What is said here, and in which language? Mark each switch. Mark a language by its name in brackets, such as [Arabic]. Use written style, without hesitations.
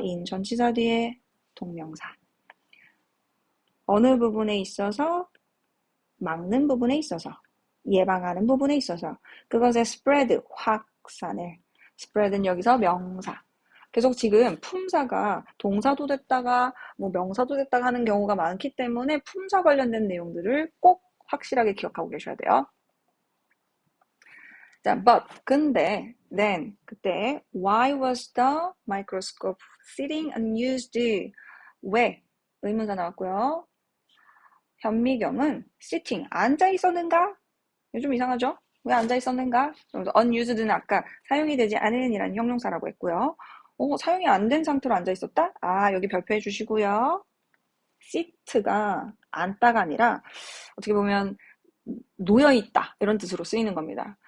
[Korean] in 전치사 뒤에 동명사 어느 부분에 있어서 막는 부분에 있어서 예방하는 부분에 있어서 그것의 spread 확산을 spread는 여기서 명사 계속 지금 품사가 동사도 됐다가 뭐 명사도 됐다가 하는 경우가 많기 때문에 품사 관련된 내용들을 꼭 확실하게 기억하고 계셔야 돼요. 자, [English] but [Korean] 근데 [English] then [Korean] 그때 [English] why was the microscope sitting unused? [Korean] 왜? 의문사 나왔고요. 현미경은 sitting 앉아 있었는가? 이거 좀 이상하죠? 왜 앉아 있었는가? unused는 아까 사용이 되지 않은 이라는 형용사라고 했고요. 사용이 안 된 상태로 앉아 있었다? 아, 여기 별표해 주시고요. sit가 앉다가 아니라 어떻게 보면 놓여 있다 이런 뜻으로 쓰이는 겁니다.